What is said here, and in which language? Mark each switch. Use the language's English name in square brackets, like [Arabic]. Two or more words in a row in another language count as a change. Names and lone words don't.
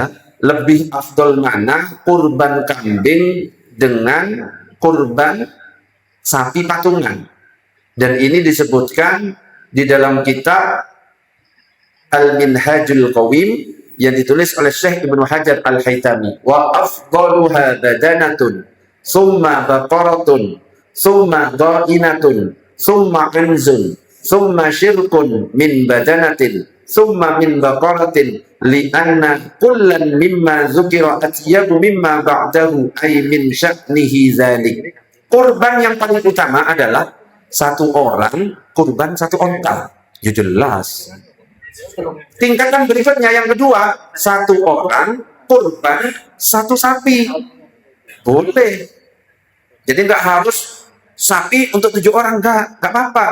[Indonesian] Lebih afdol mana kurban kambing dengan kurban sapi patungan. Dan ini disebutkan di dalam kitab Al-Minhajul Qawim yang ditulis oleh Syekh Ibnu Hajar Al-Haytami. [Arabic] وأفضلها بدنة ثم بقرة ثم ضائنة ثم معز ثم شرك من بدنة ثم من بقرة لأن كلا مما ذكر أطيب مما بعده أي من شأنه ذلك. [Indonesian] Kurban yang paling utama adalah satu orang kurban satu onta. Ya jelas. Tingkatan berikutnya yang kedua, satu orang kurban satu sapi. Boleh. Jadi nggak harus sapi untuk 7 orang, nggak apa-apa.